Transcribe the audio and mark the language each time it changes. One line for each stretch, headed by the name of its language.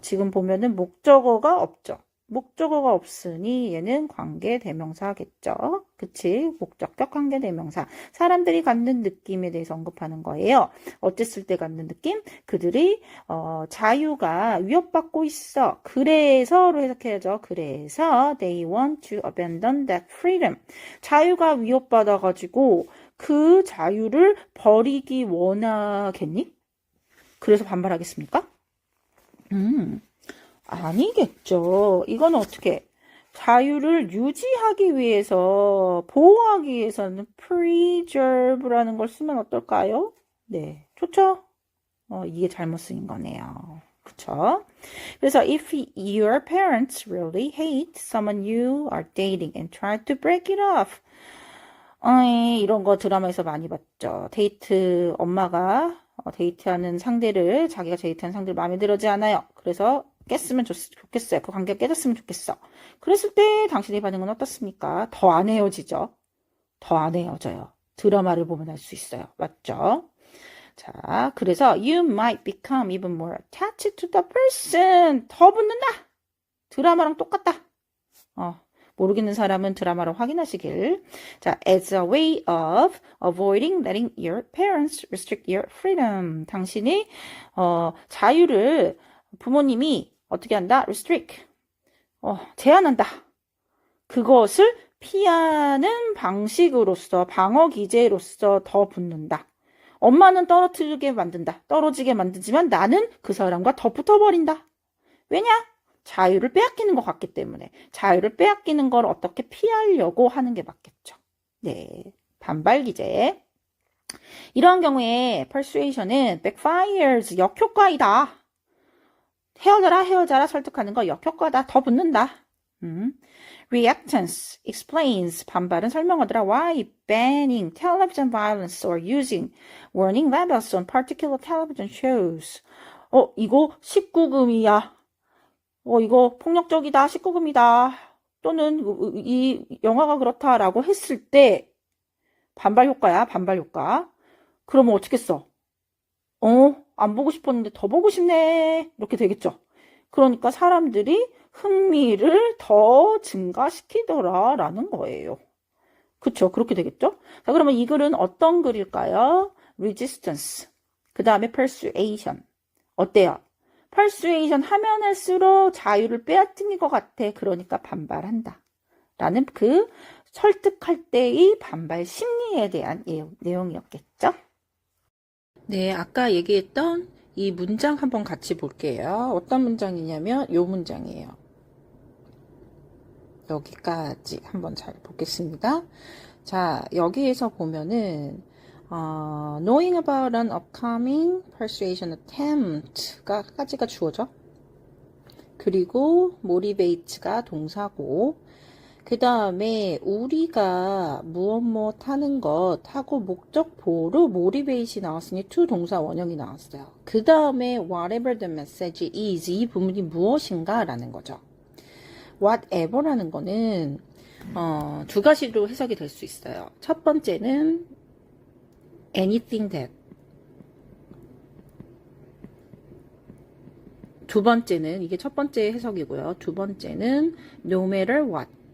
Korean: 지금 보면은 목적어가 없죠. 목적어가 없으니 얘는 관계대명사겠죠. 그치? 목적격 관계대명사. 사람들이 갖는 느낌에 대해서 언급하는 거예요. 어땠을 때 갖는 느낌? 그들이 자유가 위협받고 있어. 그래서로 해석해야죠. 그래서
English: they want to abandon that freedom.
Korean: 자유가 위협받아가지고 그 자유를 버리기 원하겠니? 그래서 반발하겠습니까? 아니겠죠. 이거는 어떻게 자유를 유지하기 위해서 보호하기 위해서는 preserve라는 걸 쓰면 어떨까요? 네, 좋죠? 이게 잘못 쓰인 거네요. 그쵸?
English: 그래서 if your parents really hate someone you are dating and try to break it off
Korean: 이런 거 드라마에서 많이 봤죠. 엄마가 데이트하는 상대를, 자기가 데이트하는 상대를 마음에 들지 않아요. 그래서 깼으면 좋겠어요. 그 관계가 깨졌으면 좋겠어. 그랬을 때 당신의 반응은 어떻습니까? 더 안 헤어지죠. 더 안 헤어져요. 드라마를 보면 알 수 있어요. 맞죠? 자, 그래서
English: you might become even more attached to the person.
Korean: 더 붙는다. 드라마랑 똑같다. 모르겠는 사람은 드라마로 확인하시길.
English: 자, as a way of avoiding letting your parents restrict your freedom.
Korean: 당신이 자유를 부모님이 어떻게 한다? restrict. 제한한다. 그것을 피하는 방식으로서 방어 기제로서 더 붙는다. 엄마는 떨어지게 만든다. 떨어지게 만들지만 나는 그 사람과 더 붙어버린다. 왜냐? 자유를 빼앗기는 것 같기 때문에. 자유를 빼앗기는 걸 어떻게 피하려고 하는 게 맞겠죠. 네, 반발 기제. 이런 경우에 persuasion은 backfires, 역효과이다. 헤어져라 설득하는 거 역효과다. 더 붙는다.
English: Reactance explains,
Korean: 반발은 설명하더라.
English: Why banning television violence or using warning labels on particular television shows.
Korean: 이거 19금이야. 이거 폭력적이다. 19금이다. 또는 이 영화가 그렇다라고 했을 때 반발 효과야. 반발 효과. 그러면 어떻게 써? 안 보고 싶었는데 더 보고 싶네. 이렇게 되겠죠. 그러니까 사람들이 흥미를 더 증가시키더라라는 거예요. 그쵸? 그렇게 되겠죠? 자, 그러면 이 글은 어떤 글일까요? resistance. 그 다음에 persuasion. 어때요? persuasion 하면 할수록 자유를 빼앗긴 것 같아. 그러니까 반발한다. 라는 그 설득할 때의 반발 심리에 대한 내용이었겠죠? 네, 아까 얘기했던 이 문장 한번 같이 볼게요. 어떤 문장이냐면 이 문장이에요. 여기까지 한번 잘 보겠습니다. 자, 여기에서 보면은
English: knowing about an upcoming persuasion attempt
Korean: 까지가 주어져. 그리고 motivate가 동사고, 그 다음에 우리가 무엇 하는 것 하고 목적보로 motivate이 나왔으니 to 동사 원형이 나왔어요. 그 다음에
English: whatever the message is,
Korean: 이 부분이 무엇인가 라는 거죠. whatever라는 거는 두 가지로 해석이 될 수 있어요. 첫 번째는
English: anything that,
Korean: 두 번째는, 이게 첫 번째 해석이고요. 두 번째는
English: no matter what.